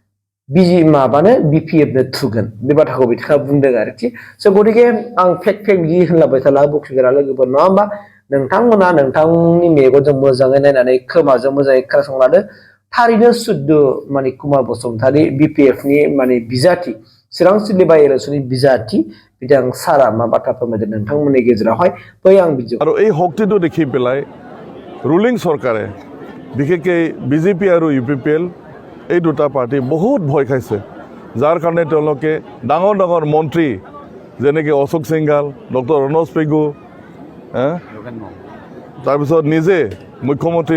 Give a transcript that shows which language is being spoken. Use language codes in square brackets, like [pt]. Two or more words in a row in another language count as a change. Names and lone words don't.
[brx] BPF नो थुगोन बे बाथ्राखौ बिथाङा बुंदों आरोखि स' गतिके आं फेक बिदि होनलाबाय थाला बखिग्रा लोगोफोर नङा होमबा नोंथांमोना नोंथांनि मेगनजों मोजाङै नायनानै खोमाजों मोजाङै खोनासंलादो थारैनो सुद्ध माने कुमार बसुमतारी BPF नि माने बिजाथि चिरां सिडले बाय इलेक्शननि बिजाथि बिथां सारा मा बाथ्रा फोरमायदों नोंथांमोननि गेजेरावहाय बै आं बिदि [as] আৰু এই শক্তিটো দেখি পেলাই ৰুলিং চৰকাৰে বিশেষকৈ BJP আৰু UPPL এই দুটা পাৰ্টি বহুত ভয় খাইছে যাৰ কাৰণে তেওঁলোকে ডাঙৰ ডাঙৰ মন্ত্ৰী যেনেকৈ অশোক সিংঘাল ডক্টৰ ৰনজ পেগু তাৰপিছত নিজে মুখ্যমন্ত্ৰী